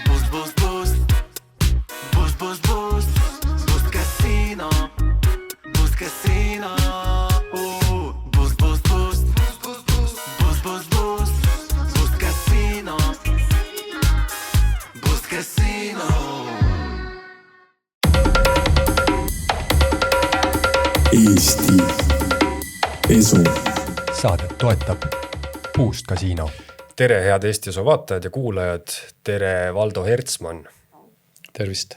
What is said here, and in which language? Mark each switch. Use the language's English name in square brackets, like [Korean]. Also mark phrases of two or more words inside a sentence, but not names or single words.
[Estonian] Boost, boost. Boost, boost, boost. Boost Casino. Boost Casino. Boost, boost, boost. Boost, boost, boost. Boost Casino. Boost Casino. Eesti Esu. Saadet toetab Boost Casino. Tere, head Eesti Esu vaatajad ja kuulajad. Tere, Valdo Hertsmann. Tervist.